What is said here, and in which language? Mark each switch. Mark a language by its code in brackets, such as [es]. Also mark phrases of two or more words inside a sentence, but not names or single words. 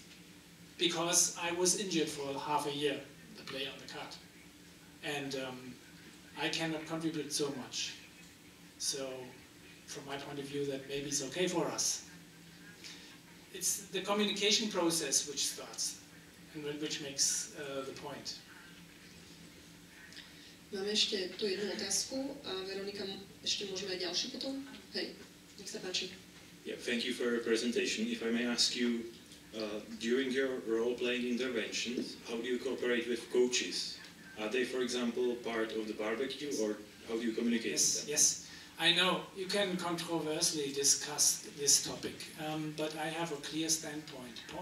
[en] Because I was injured for half a year, the player on the card. And I cannot contribute so much. So, from my point of view, that maybe it's okay for us. It's the communication process which starts, and which makes the point. [sk] Máme ešte tu jednu otázku a Veronika, ešte môžeme aj ďalšiu potom? Hej, nech sa páči. [en] Yeah, thank you for your presentation. If I may ask you, during your role-playing interventions, how do you cooperate with coaches? Are they, for example, part of the barbecue, or how do you communicate with them? Yes. I know you can controversially discuss this topic, but I have a clear standpoint.